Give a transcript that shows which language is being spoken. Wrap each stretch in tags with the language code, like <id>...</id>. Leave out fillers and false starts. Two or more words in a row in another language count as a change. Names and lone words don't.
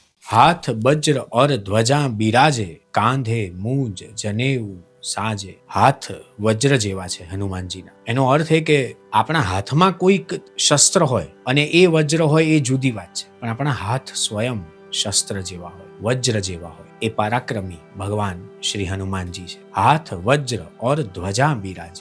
<hi>हाथ वज्र और ध्वजा बिराजे, कांधे मूंज जनेऊ સાજે.</hi> <gu>હાથ વજ્ર જેવા છે હનુમાનજીના. એનો અર્થ એ કે આપણા હાથમાં કોઈક શસ્ત્ર હોય અને એ વજ્ર હોય એ જુદી વાત છે, પણ આપણા હાથ સ્વયં શસ્ત્ર જેવા હોય, વજ્ર જેવા હોય. એ પરાક્રમી ભગવાન શ્રી હનુમાનજી છે.</gu> <hi>हाथ वज्र और ध्वजा बिराजे.</hi>